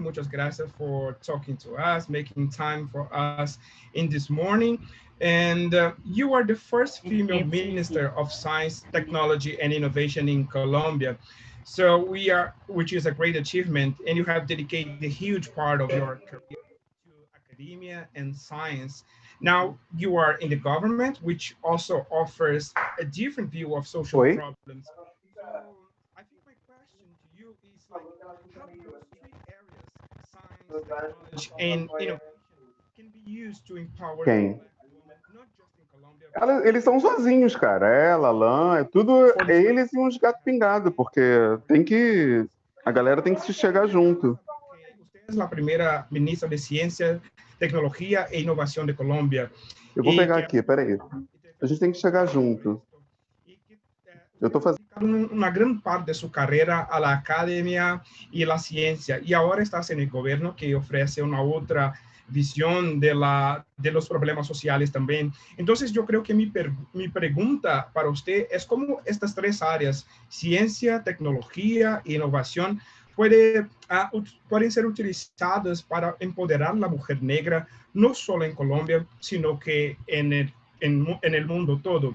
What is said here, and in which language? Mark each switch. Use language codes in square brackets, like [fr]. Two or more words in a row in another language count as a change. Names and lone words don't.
[es] Muchas gracias [en] for talking to us, making time for us in this morning. And you are the first female minister of science, technology, and innovation in Colombia. So which is a great achievement, and you have dedicated a huge part of your career to academia and science. Now you are in the government, which also offers a different view of social problems. I think my question to you is like, how those three areas, science, technology, and innovation, can be used to empower [pt] Quem? [en] not just in Colombia. [pt] Eles são sozinhos, cara. Ela, Alain, é tudo eles e uns gato pingado, porque a galera tem que se chegar junto. [es] Usted es la primera ministra de Ciencia, Tecnología e Innovación de Colômbia. [pt] Eu vou pegar aqui, peraí. A gente tem que chegar junto. Eu estou fazendo [es] una gran parte de su carrera a la academia y la ciencia, y ahora estás en el gobierno que ofrece una otra visión de los problemas sociales también. Entonces yo creo que mi pregunta para usted es cómo estas tres áreas, ciencia, tecnología e innovación, pueden ser utilizadas para empoderar a la mujer negra, no solo en Colombia, sino que en el mundo todo.